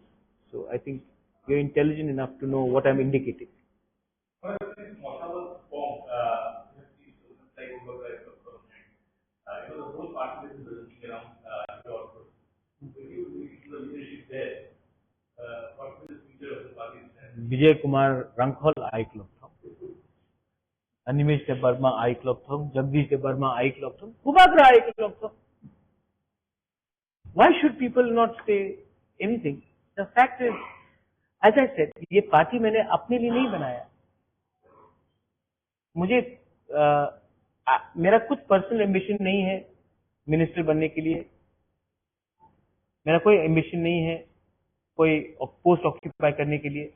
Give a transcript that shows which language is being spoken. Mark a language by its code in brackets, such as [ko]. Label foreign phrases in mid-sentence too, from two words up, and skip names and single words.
[en] So I think you're intelligent enough to know what I'm indicating. Vijay Kumar Rankhol, I Club Thong. Animesh Debarma, I Club Thong. Jagdish Debarma, I Club Thong. Kubagra, I Club Thong. Why should people not say anything? The fact is, as I said, [hi] ये पार्टी मैंने अपने लिए नहीं बनाया. मुझे मेरा कुछ [en] personal ambition [hi] नहीं है मिनिस्टर बनने के लिए. मेरा कोई एम्बिशन नहीं है कोई [en] post occupy [hi] करने के लिए.